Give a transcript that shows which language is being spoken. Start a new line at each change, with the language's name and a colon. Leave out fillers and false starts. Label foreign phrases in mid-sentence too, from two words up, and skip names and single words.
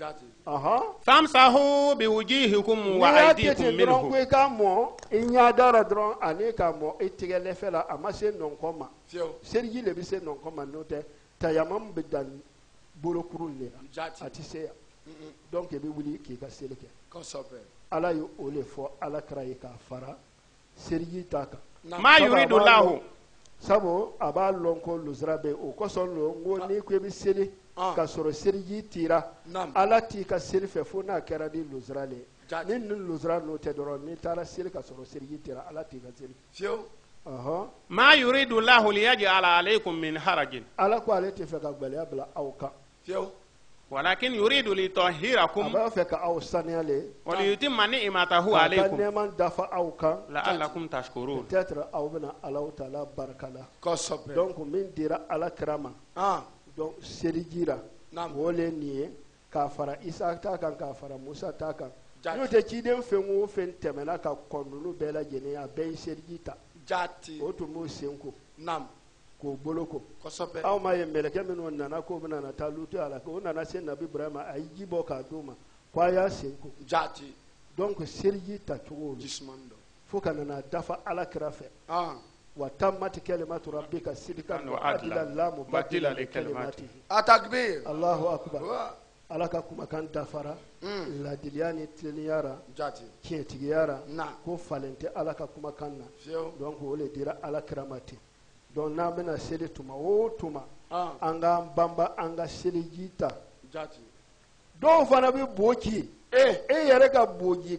Arabic: فامسحوا بوجوهكم وأيديكم منه
Bambara: ko i ka mɔ i ɲadara dɔrɔn ani ka mɔ i tigɛ lɛfɛ la a ma se nɔnkɔn ma seliji le bɛ se nɔnkɔn ma n'o tɛ tayamamu bɛ dan bolokurun de la a tɛ se yan donc i bɛ wuli k'i ka seli kɛ ala ye o le fɔ ala kɛra ye k'a fara seliji ta kan
Arabic: ما يريد الله
Bambara: sabu a b'a lɔn ko luzara bɛ o kosɔn lo n ko n'i ko i bɛ seli ka sɔrɔ seliji tira ala t'i ka seli fɛ fo n'a kɛra ni luzara le ye ni luzara n'o tɛ dɔrɔn n'i taara seli ka sɔrɔ seliji tira ala t'i ka seli
Arabic: ما يريد الله ليجعل عليكم من حرج
Bambara: ala ko ale tɛ fɛ ka gwɛlɛya bila aw kan
Arabic: ولكن يريد ليطهركم
Bambara: a b'a fɛ ka aw saniya le
Arabic: وليتم نعمته عليكم
Bambara: ka nɛɛma dafa aw kan
Arabic: لعلكم تشكرون
Bambara: peut-être aw bɛna Alahu Taala barika la donc min dira ala kira ma donc seliji la o le nin ye k'a fara Isa ta kan k'a fara Musa ta kan n'o tɛ ciden fɛn o fɛn tɛmɛna ka kɔn ninnu bɛɛ lajɛlen a bɛɛ ye seliji ta o tun b'o sen ko k'o bolo ko aw ma ye mɛlɛkɛ minnu nana k'o bɛna na taa lutu a la k'o nana se nabi Ibrahima a ye ji bɔ k'a d'u ma k'a y'a sen ko donc seliji ta cogo fo ka nana dafa ala kira fɛ
Arabic: وتمت كلمة ربك صدقا وعدلا لا مبدل لكلماته
Bambara: atakbir
Arabic: الله أكبر
Bambara: ala ka kumakan dafara ladiliya ni tilenniyara tiɲɛtigiyara ko falen tɛ ala ka kumakan na donc o le dira ala kira ma ten donc n'an bɛna seli tuma o tuma an k'an banba an ka seliji ta dɔw fana bɛ bo ci e yɛrɛ ka boji